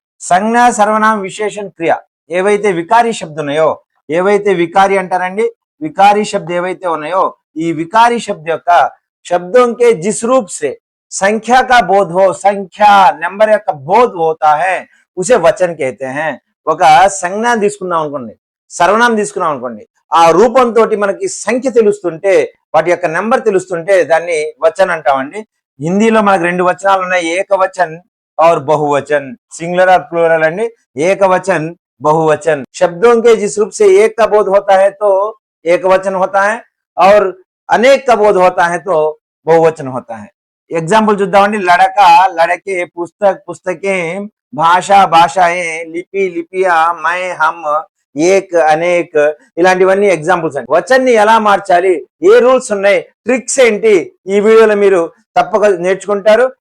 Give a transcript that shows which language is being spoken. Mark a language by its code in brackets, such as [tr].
[te] సంజ్ఞ సర్వనామ విశేషణ క్రియ ఏవైతే వికారీ శబ్దం ఉన్నాయో, ఏవైతే వికారి అంటారండి, వికారీ శబ్ద ఏవైతే ఉన్నాయో ఈ వికారీ శబ్ద యొక్క शब्दों के जिस रूप से संख्या का बोध हो, संख्या నెంబర్ యొక్క బోధ్ होता है उसे वचन कहते हैं. ఒక సంజ్ఞ తీసుకున్నాం అనుకోండి, సర్వనామం తీసుకున్నాం అనుకోండి, ఆ రూపంతో మనకి సంఖ్య తెలుస్తుంటే, వాటి యొక్క నెంబర్ తెలుస్తుంటే దాన్ని వచన్ అంటామండి. హిందీలో మనకు రెండు వచనాలు ఉన్నాయి, ఏకవచన్ और बहुवचन. [hi] सिंगुलर और प्लूरल अंडी. एकवचन बहुवचन. शब्दों के जिस रूप से एक का बोध होता है तो एकवचन होता है और अनेक का बोध होता है तो बहुवचन होता है. [te] एग्जाम्पल చూద్దామండి. లడక లడకే, పుస్తక్ పుస్తకే, భాష భాషాయే, లిపి లిపియా, మై హమ్, ఏక్ అనేక్, ఇలాంటివన్నీ ఎగ్జాంపుల్స్ అండి. వచన్ని ఎలా మార్చాలి, ఏ రూల్స్ ఉన్నాయి, ట్రిక్స్ ఏంటి ఈ వీడియోలో మీరు తప్పక నేర్చుకుంటారు.